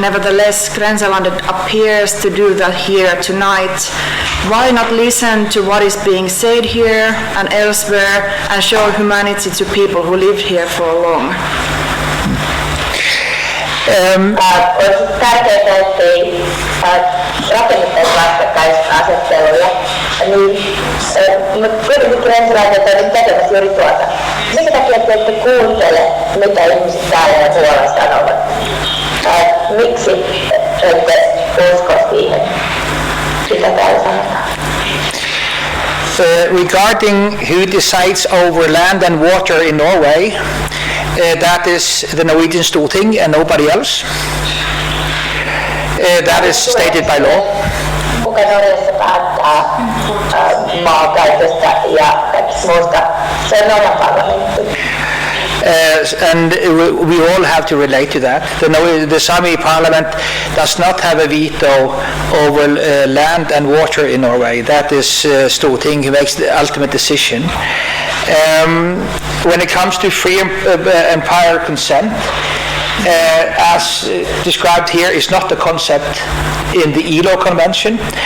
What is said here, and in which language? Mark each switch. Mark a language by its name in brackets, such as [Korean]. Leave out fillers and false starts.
[English] Nevertheless, Grenselandet appears to do that here tonight. Why not listen to what is being said here and elsewhere and show humanity to people who lived here for long? [Finnish] Olisi tärkeää, ettei rakennettaisi vastakkainasetteluja, niin kuitenkin grenseläiset on nyt tekemässä juuri tuota. Minkä takia te ette kuuntele, mitä ihmiset täällä ja muualla sanovat? Miksi ette usko siihen, mitä täällä sanotaan? [English] Regarding who decides over land and water in Norway, that is the Norwegian Storting and nobody else. That is stated by law. [Finnish] Kuka Norjassa päättää maankäytöstä ja muusta? Se on Norjan parlamentti. [English] And we all have to relate to that. The Sami parliament does not have a veto over land and water in Norway. That is Storting who makes the ultimate decision. When it comes to free and prior consent, as described here, is not a concept in the ILO Convention.